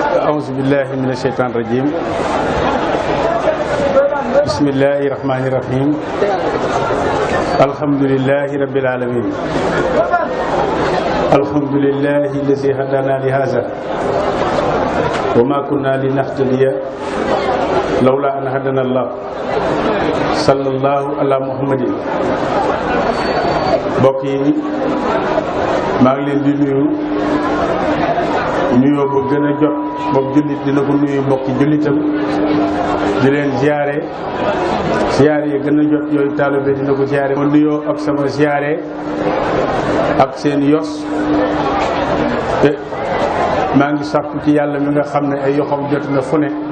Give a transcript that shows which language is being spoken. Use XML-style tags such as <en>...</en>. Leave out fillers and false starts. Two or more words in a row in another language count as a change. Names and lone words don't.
<ar>أعوذ بالله من الشيطان الرجيم بسم الله الرحمن الرحيم الحمد لله رب العالمين الحمد لله الذي هدانا لهذا وما كنا لنهتدي لولا أن هدانا الله صلى الله على محمد</ar> <wo>mbokk yi maa ngi leen di nuyu nuyoo bu gën a jot mbokk jullit dina ko nuyu mbokki jullitam di leen ziyaare yi gën a jot yooyu taalibe dina ko ziyaare ma nuyoo ak sama ziyaare ak seen yos te maa ngi sàkku ci yàlla mi nga xam ne ay yoxam jot na fu ne</wo>